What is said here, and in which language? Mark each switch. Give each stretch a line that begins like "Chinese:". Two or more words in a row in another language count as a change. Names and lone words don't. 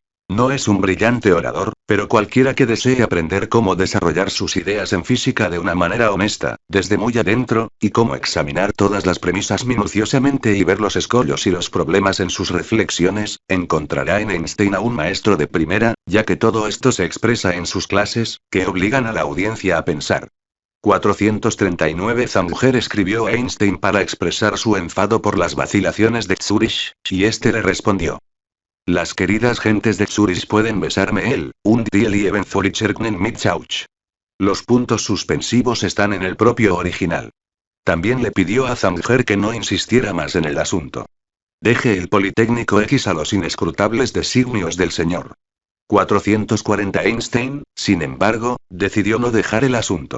Spanish: No es un brillante orador, pero cualquiera que desee aprender cómo desarrollar sus ideas en física de una manera honesta, desde muy adentro, y cómo examinar todas las premisas minuciosamente y ver los escollos y los problemas en sus reflexiones, encontrará en Einstein a un maestro de primera, ya que todo esto se expresa en sus clases, que obligan a la audiencia a pensar. 439 Zanger escribió a Einstein para expresar su enfado por las vacilaciones de Zúrich, y este le respondió. Las queridas gentes de Zúrich pueden besarme el,
German: und die lieben Züricher können mich auch.
Spanish: Los puntos suspensivos están en el propio original. También le pidió a Zanger que no insistiera más en el asunto. Deje el Politécnico X a los inescrutables designios del señor. 440 Einstein, sin embargo, decidió no dejar el asunto.